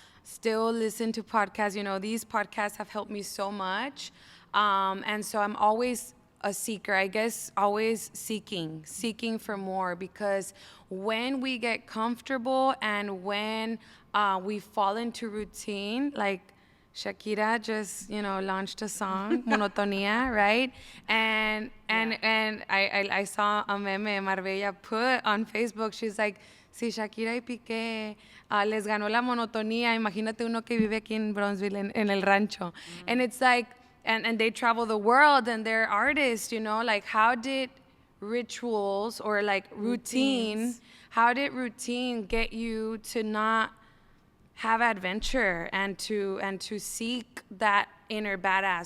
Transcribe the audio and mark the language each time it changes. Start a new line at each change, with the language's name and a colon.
English: Still listen to podcasts. These podcasts have helped me so much, and so I'm always a seeker, I guess, always seeking for more, because when we get comfortable and when we fall into routine, like Shakira just, launched a song, Monotonía, right? And I saw a meme Marbella put on Facebook.
Spanish: She's like, si Shakira y Piqué les ganó la monotonía, imagínate uno que vive aquí en Brownsville, en el rancho.
English: And it's like, and they travel the world and they're artists, like how did rituals or like routine, how did routine get you to not have adventure and to seek that inner badass?